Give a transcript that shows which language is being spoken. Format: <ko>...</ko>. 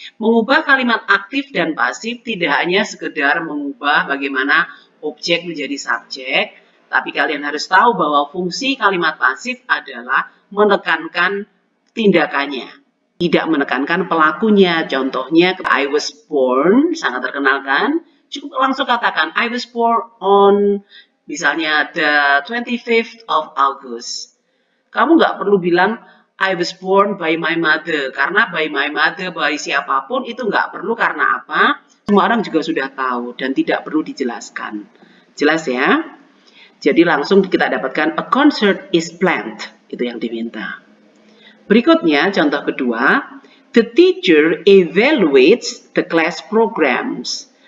<id>Mengubah kalimat aktif dan pasif tidak hanya sekedar mengubah bagaimana objek menjadi subjek, tapi kalian harus tahu bahwa fungsi kalimat pasif adalah menekankan tindakannya, tidak menekankan pelakunya. Contohnya,</id> <en>I was born,</en> <id>sangat terkenal kan? Cukup langsung katakan,</id> <en>I was born on,</en> <id>misalnya,</id> <en>the 25th of August.</en> <id>Kamu nggak perlu bilang,</id> <en>I was born by my mother.</en> <id>Karena</id> <en>by my mother,</en> <id>by siapapun, itu nggak perlu. Karena apa? Semua orang juga sudah tahu dan tidak perlu dijelaskan. Jelas ya? Jadi langsung kita dapatkan</id> <en>a concert is planned.</en> <id>Itu yang diminta. Berikutnya contoh kedua,</id> <en>the teacher evaluates the class programs.</en>